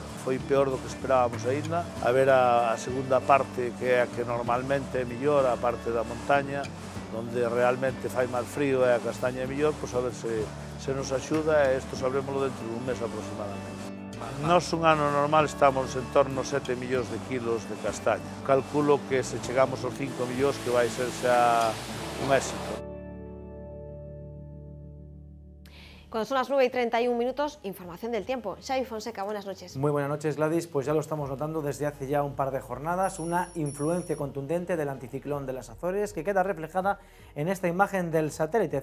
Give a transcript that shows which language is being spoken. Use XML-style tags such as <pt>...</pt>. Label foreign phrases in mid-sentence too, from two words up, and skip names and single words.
<gl>Foi peor do que esperábamos aínda. A ver a segunda parte, que é a que normalmente é mellor, a parte da montaña, onde realmente fai máis frío e a castaña é mellor, pois a ver se nos axuda, e isto sabrémoslo dentro dun mes aproximadamente. Nos un ano normal estamos en torno a 7 millóns de kilos de castaña. Calculo que se chegamos aos 5 millóns que vai ser xa un éxito.</gl> <es>Cuando son las 9:31, información del tiempo. Xavi Fonseca, buenas noches. Muy buenas noches, Gladys. Pues ya lo estamos notando desde hace ya un par de jornadas, una influencia contundente del anticiclón de las Azores que queda reflejada en esta imagen del satélite.</es>